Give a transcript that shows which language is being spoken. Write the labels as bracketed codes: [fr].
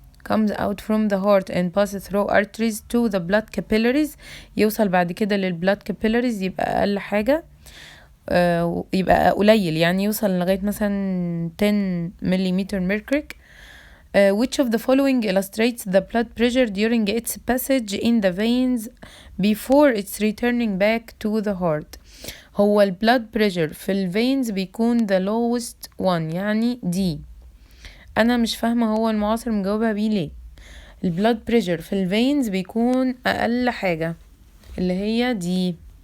[en] Comes out from the heart and passes through arteries to the blood capillaries. [ar] يوصل بعد كده للبلاد capillaries، يبقى أقل حاجة يبقى قليل، يعني يوصل لغاية مثلا 10 millimeter mercury. [en] Which of the following illustrates the blood pressure during its passage in the veins before it's returning back to the heart؟ [ar] هو ال blood pressure في ال veins بيكون the lowest one، يعني D. أنا مش فاهمة هو المعاصر مجاوبها بيه ليه. ال blood pressure في ال veins بيكون أقل حاجة اللي هي D.